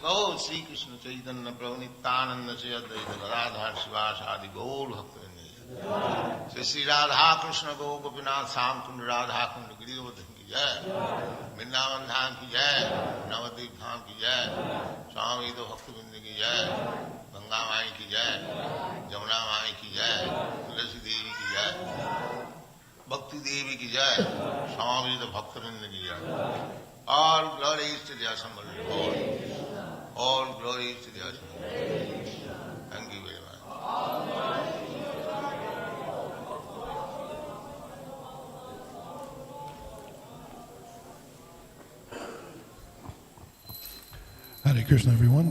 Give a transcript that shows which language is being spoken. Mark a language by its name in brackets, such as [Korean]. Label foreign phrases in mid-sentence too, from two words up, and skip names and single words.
[Hindi] कहो श्री कृष्ण चैतन्य प्रभु नित्यानंद से अद्वैत गदाधर शिवसादि गौर भक्तिविनोद जय, श्री राधा कृष्ण गौर गोपीनाथ साम कुंड राधा कुंड गिरिधवन की जय, वृंदावन धाम की जय, नवद्वीप धाम की जय, स्वामी भक्तिवेदांत की जय, Vrindavan Dham ki jai, Navadvip Dham ki jai, Swami Bhaktivedanta ki jai, गंगा माई की जय, जमुना माई की जय, तुलसी देवी की जय, भक्ति देवी की जय, स्वामी भक्तवृंद की जय. [English] All glories to the Assembly Lord. All glories to the Assembly. Thank you very much. Hare Krishna, everyone.